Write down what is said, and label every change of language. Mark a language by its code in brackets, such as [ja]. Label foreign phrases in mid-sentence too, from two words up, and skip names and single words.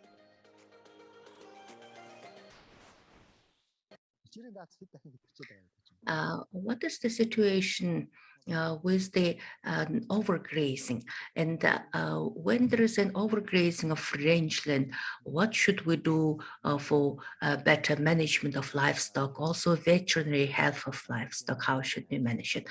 [mn] Жирийн дац хэд дахин хэтэрчээд байгаа гэж байна. [en] what is the situation with the overgrazing? And when there is an overgrazing of rangeland, what should we do for better management of livestock? Also, veterinary health of livestock, how should we manage it?